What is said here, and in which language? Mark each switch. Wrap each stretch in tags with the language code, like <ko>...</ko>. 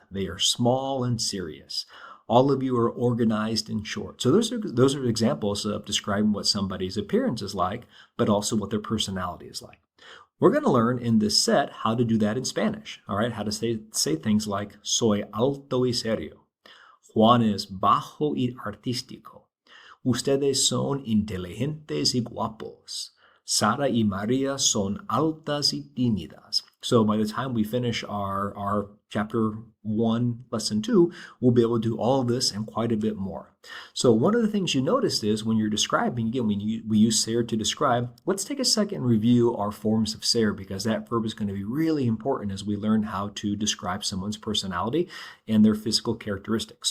<en>They are small and serious. All of you are organized and short. So those are examples of describing what somebody's appearance is like, but also what their personality is like. We're going to learn in this set how to do that in Spanish, all right? How to say things like</en> <es>soy alto y serio. Juan es bajo y artístico. Ustedes son inteligentes y guapos. Sara y Maria son altas y tímidas.</es> <en>So by the time we finish our chapter 1, lesson 2, we'll be able to do all of this and quite a bit more. So one of the things you noticed is when you're describing, again, we use ser to describe, let's take a second and review our forms of ser because that verb is going to be really important as we learn how to describe someone's personality and their physical characteristics.</en>